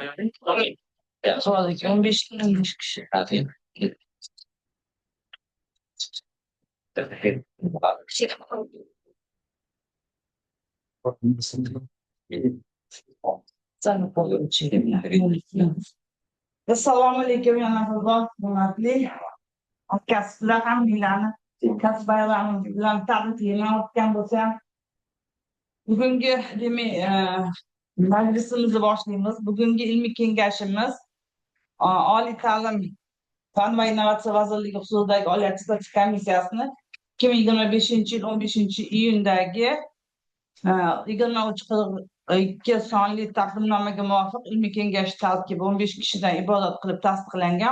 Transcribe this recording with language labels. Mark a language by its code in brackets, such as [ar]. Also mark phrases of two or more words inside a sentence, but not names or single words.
[tr] Sonraki 15 gün 15 kişi. Hadi. Şey Sen oluyor çekim. [uz] Assalomu alaykum yana hurmatli kasblar hammalarni kasb bayrami bilan tabriklayman. O'tgan bo'lsam bugungi demak majlisimizni boshlaymiz. Bugungi ilmiy kengashimiz oliy ta'lim fan va innovatsiya vazirligi huzuridagi oliy attestatsiya komissiyasini 2025-yil 15-iyundagi 2342 sonli taqdimnomaga muvofiq ilmiy kengash tarkibi 15 kishidan iborat qilib tasdiqlangan.